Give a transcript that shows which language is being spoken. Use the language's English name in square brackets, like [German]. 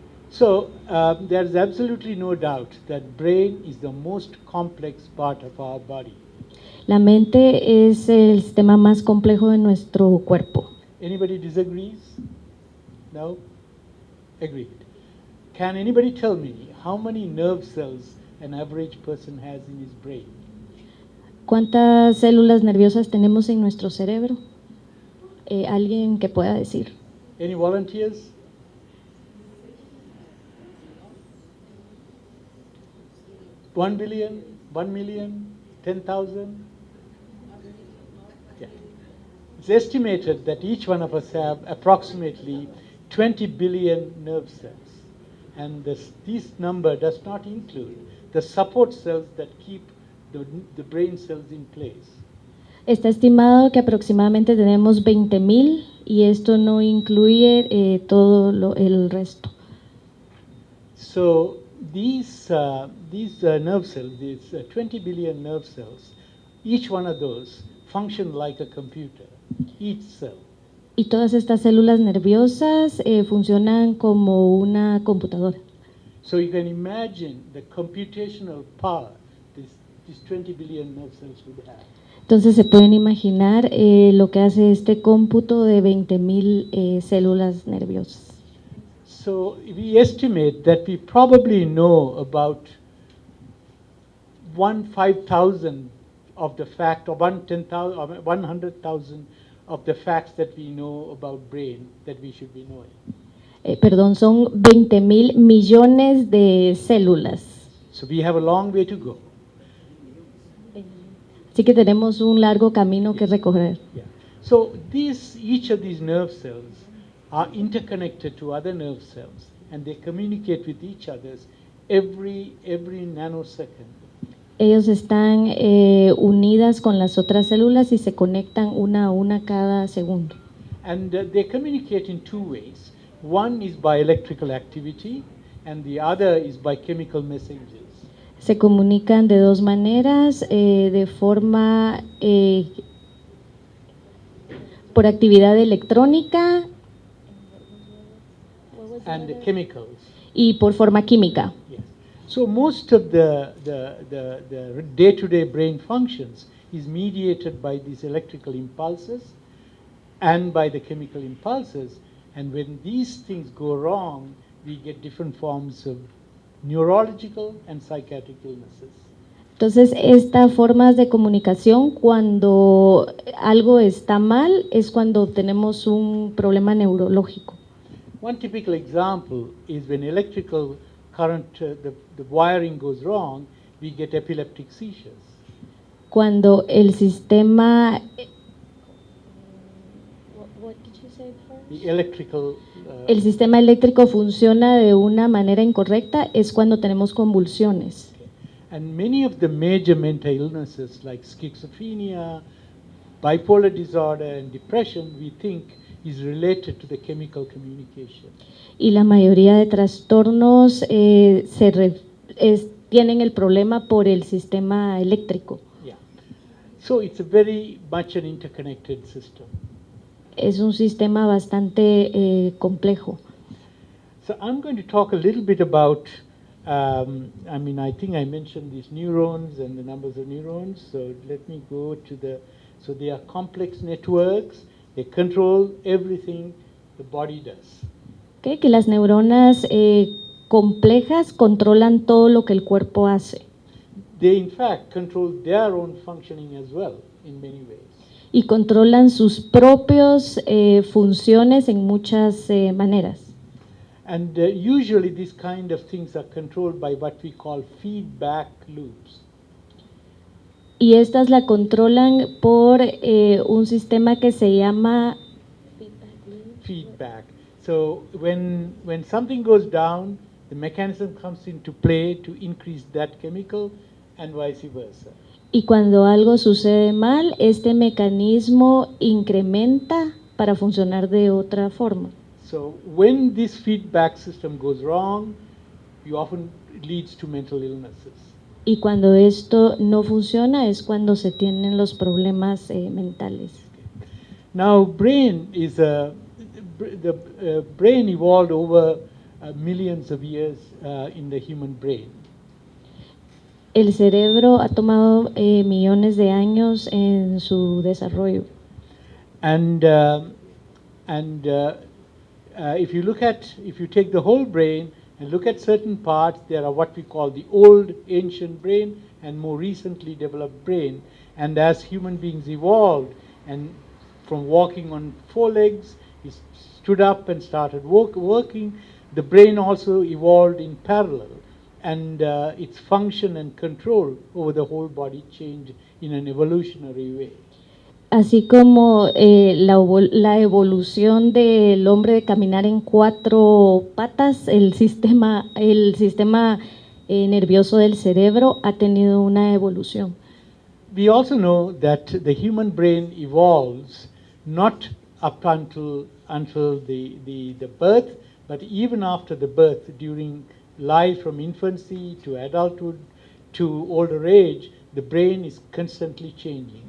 [English] So there is absolutely no doubt that brain is the most complex part of our body. [Spanish] La mente es el sistema más complejo de nuestro cuerpo. [English] Anybody disagrees? No? Agreed. Can anybody tell me how many nerve cells an average person has in his brain? [Spanish] ¿Cuántas células nerviosas tenemos en nuestro cerebro? ¿Alguien que pueda decir? [English] Any volunteers? $1 billion, 1 million, 10,000? Yeah. It's estimated that each one of us have approximately 20 billion nerve cells. And this number does not include the support cells that keep the brain cells in place. [Spanish] Está estimado que aproximadamente tenemos 20.000 y esto no incluye el resto. [English] So these nerve cells, these 20 billion nerve cells, each one of those function like a computer, each cell. [Spanish] Y todas estas células nerviosas funcionan como una computadora. [English] So you can imagine the computational power these 20 billion nerve cells would have. [Spanish] Entonces se pueden imaginar lo que hace este cómputo de 20.000 células nerviosas. [English] So we estimate that we probably know about 1/5,000 of the fact, or 1/10,000, or 100,000 of the facts that we know about brain that we should be knowing. [Spanish] Son 20.000 millones de células. [English] So we have a long way to go. [Spanish] Así que tenemos un largo camino que recorrer. [English] Yeah. So each of these nerve cells are interconnected to other nerve cells, and they communicate with each other every nanosecond. [Spanish] Ellos están unidas con las otras células y se conectan una a una cada segundo. [English] And they communicate in two ways. One is by electrical activity, and the other is by chemical messages. [Spanish] Se comunican de dos maneras, de forma por actividad electrónica [English] And the chemicals. [Spanish] y por forma química. [English] Yes. So most of the day-to-day brain functions is mediated by these electrical impulses and by the chemical impulses. And when these things go wrong, we get different forms of neurological and psychiatric illnesses. [Spanish] Entonces, estas formas de comunicación, cuando algo está mal, es cuando tenemos un problema neurológico. [English] One typical example is when electrical current, the wiring goes wrong, we get epileptic seizures. [Spanish] Cuando el sistema [English] The electrical, [Spanish] el sistema eléctrico funciona de una manera incorrecta, es cuando tenemos convulsiones. [English] and many of the major mental illnesses like schizophrenia, bipolar disorder, and depression, we think is related to the chemical communication. [Spanish] Y la mayoría de trastornos tienen el problema por el sistema eléctrico. [English] Yeah. So it's a very much an interconnected system. [Spanish] Es un sistema bastante complejo. [English] So I'm going to talk a little bit about, I think I mentioned these neurons and the numbers of neurons. So let me go to so they are complex networks. They control everything the body does. [Spanish] Okay, que las neuronas complejas controlan todo lo que el cuerpo hace. [English] They in fact control their own functioning as well in many ways. [Spanish] Y controlan sus propias funciones en muchas maneras. [English] And usually these kind of things are controlled by what we call feedback loops. [Spanish] Y estas la controlan por un sistema que se llama [English] feedback. So when something goes down, the mechanism comes into play to increase that chemical and vice versa. [Spanish] Y cuando algo sucede mal, este mecanismo incrementa para funcionar de otra forma. [English] So when this feedback system goes wrong, it leads to mental illnesses. [Spanish] Y cuando esto no funciona es cuando se tienen los problemas mentales. [English] Now, brain evolved over millions of years in the human brain. [Spanish] El cerebro ha tomado millones de años en su desarrollo. [English] And if you take the whole brain and look at certain parts, there are what we call the old ancient brain and more recently developed brain. And as human beings evolved, and from walking on 4 legs, he stood up and started working, the brain also evolved in parallel. And its function and control over the whole body changed in an evolutionary way. [Spanish] Así como la evolución del hombre de caminar en 4 patas, el sistema nervioso del cerebro ha tenido una evolución. [English] We also know that the human brain evolves not up until the birth, but even after the birth, during life from infancy to adulthood to older age, the brain is constantly changing.